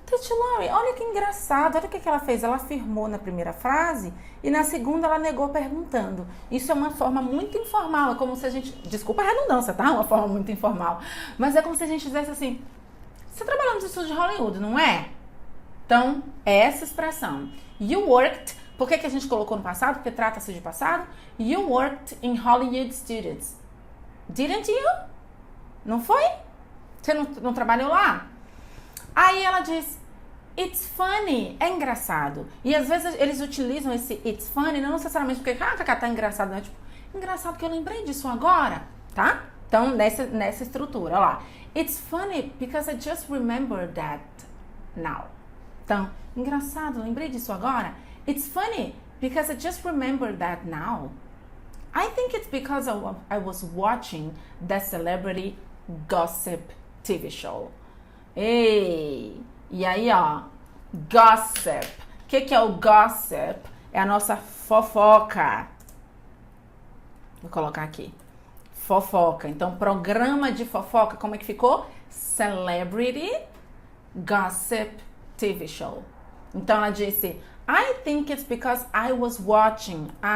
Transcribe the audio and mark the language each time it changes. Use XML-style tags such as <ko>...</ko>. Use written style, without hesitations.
<pt>Lori, olha que engraçado. Olha o que ela fez. Ela afirmou na primeira frase e na segunda ela negou perguntando. Isso é uma forma muito informal. É como se a gente... Desculpa a redundância, tá? Uma forma muito informal. Mas é como se a gente dissesse assim... Você trabalhou nos estúdios de Hollywood, não é? Então, é essa expressão.</pt> <en>You worked...</en> <pt>Por que a gente colocou no passado? Porque trata-se de passado.</pt> <en>You worked in Hollywood Studios. Didn't you?</en> <pt>Não foi? Você não trabalhou lá? Aí ela diz,</pt> <en>it's funny,</en> <pt>é engraçado. E às vezes eles utilizam esse</pt> <en>it's funny,</en> <pt>não necessariamente porque, tá engraçado, não é tipo, engraçado que eu lembrei disso agora, tá? Então, nessa estrutura, olha lá.</pt> <en>It's funny because I just remembered that now.</en> <pt>Então, engraçado, lembrei disso agora.</pt> <en>It's funny because I just remembered that now. I think it's because I was watching the celebrity gossip TV show.</en> <pt>Ei! E aí, ó, gossip. O que é o gossip? É a nossa fofoca. Vou colocar aqui. Fofoca. Então, programa de fofoca, como é que ficou?</pt> <en>Celebrity Gossip TV Show.</en> <pt>Então, ela disse,</pt> <en>I think it's because I was watching.</en>